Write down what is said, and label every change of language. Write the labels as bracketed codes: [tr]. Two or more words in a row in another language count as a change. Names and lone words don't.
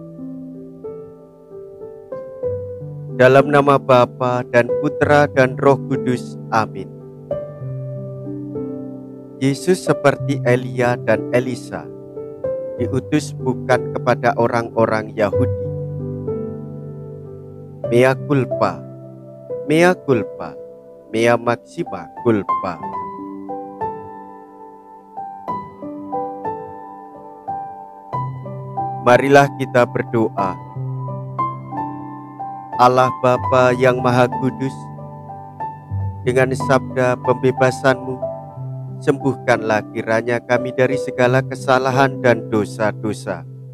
[id] Dalam nama Bapa dan Putra dan Roh Kudus, amin. Yesus seperti Elia dan Elisa diutus bukan kepada orang-orang Yahudi. [la] Mea culpa, mea culpa, mea maxima culpa. [id] Marilah kita berdoa. Allah Bapa yang Maha Kudus, dengan sabda pembebasan-Mu, sembuhkanlah kiranya kami dari segala kesalahan dan dosa-dosa.